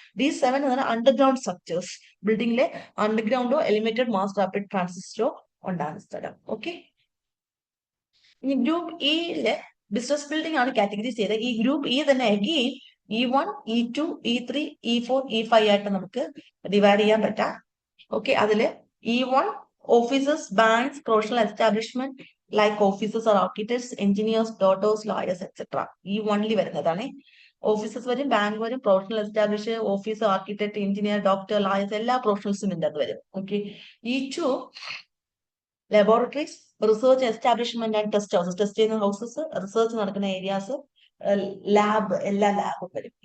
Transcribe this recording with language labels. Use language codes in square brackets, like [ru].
[ml] D7 എന്ന് പറഞ്ഞാൽ underground structures, ബിൽഡിംഗിലെ അണ്ടർഗ്രൗണ്ടോ elevated mass rapid ട്രാൻസിസ്റ്ററോ ഉണ്ടാകുന്ന സ്ഥലം. ഓക്കെ. ഇനി ഗ്രൂപ്പ് ഇയിലെ ബിസിനസ് ബിൽഡിംഗ് ആണ് കാറ്റഗറൈസ് ചെയ്തത്. ഈ ഗ്രൂപ്പ് ഇ തന്നെ again E1, E2, E3, E4, E5 ആയിട്ട് നമുക്ക് ഡിവൈഡ് ചെയ്യാൻ പറ്റാം. ഓക്കെ. അതില് [en] E1 offices, banks, professional establishment like offices or architects, engineers, doctors, lawyers, etc. [ml] E1 വരുന്നതാണ്. ഓഫീസസ് വരും, ബാങ്ക് വരും, professional establish, office, architect, engineer, doctor, lawyers, എല്ലാ പ്രൊഫഷണൽസും ഇതിന്റെ അത് വരും. Okay. E2 laboratories, research establishment and test houses, test ചെയ്യുന്ന houses, research നടക്കുന്ന areas, lab, എല്ലാ ലാബും വരും.